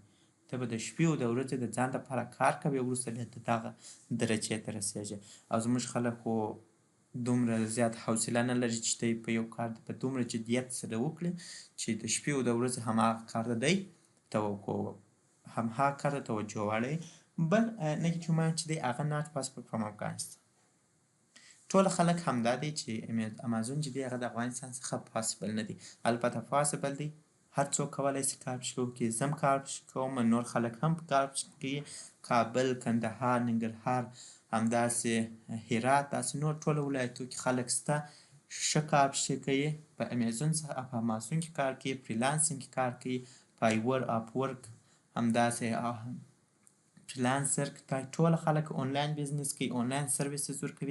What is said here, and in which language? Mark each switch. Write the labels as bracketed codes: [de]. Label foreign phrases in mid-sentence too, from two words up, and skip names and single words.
[ps] ته به د شپې او د ورځې د ځان لپاره کار کوې، وروسته بیا ته دغه درجې ته رسېږي. او زموږ خلک خو دومره زیات حوصله نه لري چې دی په یو کار په دومره جدیت سره وکړي چې د شپې او د ورځې هماغه کار ته دی توقع هماغه کار ته توجه واړوي. بل [en] negative mind [ps] چې دی هغه [en] not possible from [ps] افغانستان. ټول خلک همدا دی چې امازون چې دی هغه د افغانستان څخه پاسبل نه دی. البته پاسبل دی، هر څوک کولی شي کار پشي وکړي، زه هم کار پشي کوم، نور خلک هم کار پشي کوي، کابل، کندهار، ننګرهار، همداسې هرات، داسې نور ټولو ولایتو کې خلک شته ښه کار پشي کوي، په امازون کې کار کوي، فریلانسینګ کې کار کوي، فایور، اپ ورک، همداسې فریلانسر ټول خلک [en] online business [ps] کوي، [en] online services [ps] ورکوي.